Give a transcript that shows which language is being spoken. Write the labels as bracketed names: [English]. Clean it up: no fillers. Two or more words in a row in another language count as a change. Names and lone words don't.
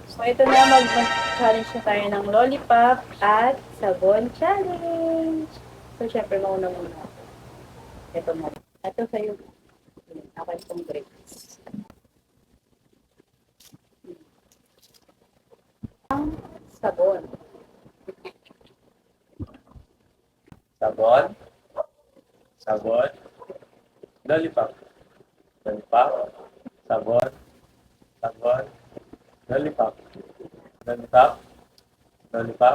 [Filipino] So, ito na, mag-challenge na tayo ng lollipop at sabon challenge. So, syempre, mauna muna. Ito mo. Ito sa'yo. Ako itong grapes. Ang sabon. Sabon. Sabon. Lollipop. Lollipop. Sabon. Sabon. Lollipop. Lollipop. Lollipop.